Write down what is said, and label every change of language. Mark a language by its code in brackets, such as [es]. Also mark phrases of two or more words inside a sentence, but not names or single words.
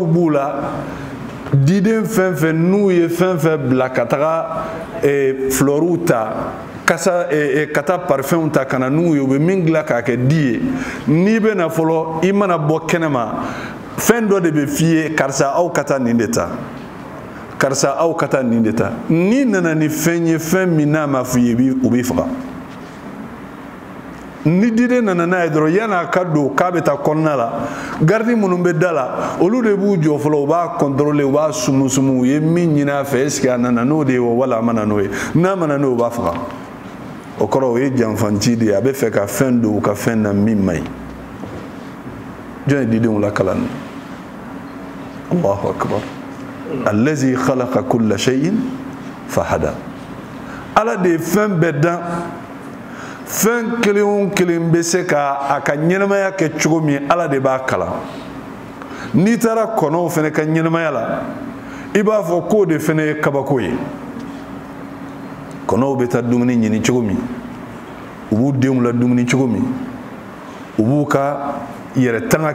[bm] b'u la diden fɛn fɛn n'u ye fɛn fɛn bila ka taga fleurs ta ka taa parfum ta kana n'u ye u bɛ min dilan k'a kɛ di ye n'i bɛ na fɔlɔ i mana bɔ kɛnɛma fɛn dɔ de bɛ f'i ye karisa aw ka taa nin de ta karisa aw ka taa nin de ta n'i nana ni fɛn ye fɛn min n'a ma f'i ye u b'i faga ni diden nana n'a ye dɔrɔn yan'a ka don k'a bɛ taa kɔnɔna la gardi minnu bɛ da la olu de b'u jɔ fɔlɔ u b'a contrôler u b'a sumu u ye min ɲini a fɛ [fr] est-ce que [bm] a nana n'o de ye wala a ma na n'o ye n'a ma na n'o ye u b'a faga o kɔrɔ o ye janfanci de ye a bɛ fɛ ka fɛn don u ka fɛn na min man ɲi jɔn ye didenw lakalan [ar] الله أكبر الذي خلق كل شيء فهدى [bm] ala de ye fɛn bɛɛ dan fɛn kelen o kelen bɛ se ka a ka ɲɛnamaya kɛ cogo min ala de b'a kalan n'i taara kɔnɔw fana ka ɲɛnamaya la i b'a fɔ k'o de fana ye kabako ye kɔnɔw bɛ taa dumuni ɲini cogo min u b'u denw la dumuni cogo min u b'u ka yɛrɛ tanga